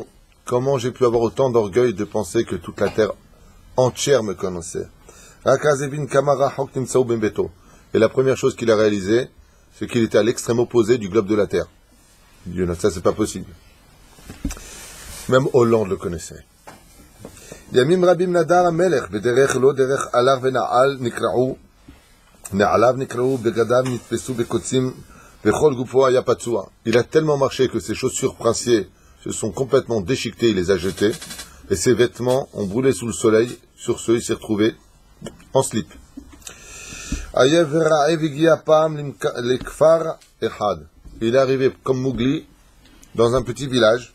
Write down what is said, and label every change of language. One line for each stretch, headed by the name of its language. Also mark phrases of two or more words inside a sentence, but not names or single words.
French: Comment j'ai pu avoir autant d'orgueil de penser que toute la terre entière me connaissait? Et la première chose qu'il a réalisé, c'est qu'il était à l'extrême opposé du globe de la terre. Il dit, non, ça c'est pas possible. Même Hollande le connaissait.
Hebrew: ימים רבים נדר המלך, בדרך לא דרך הלך ונעל נקרעו, נעליו נקרעו, בגדיו נתפסו בקוצים, וכל גופו היה פצוע.
French: Il a tellement marché que ses chaussures princiers se sont complètement déchiquetées, il les a jetées, et ses vêtements ont brûlé sous le soleil. Sur ce, il s'est retrouvé en slip. Il est arrivé comme Mougli dans un petit village.